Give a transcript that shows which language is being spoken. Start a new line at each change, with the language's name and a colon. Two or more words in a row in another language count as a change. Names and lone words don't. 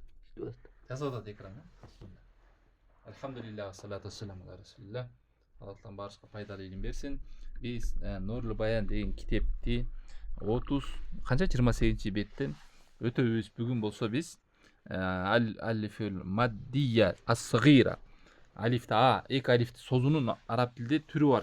Kyrgyz: Жазып атат экран.
Arabic: الحمد لله، الصلاة والسلام على رسول الله.
Kyrgyz: Алла Таалам барышқа пайдалы илим берсин. Биз Нурлу Баян деген китепти 30 канча 28 беттен өтөбүз. Бүгүн болсо биз
Arabic: الألف المدية الصغيرة.
Kyrgyz: Алифти эки алифти созуунун араб тилде түрү бар.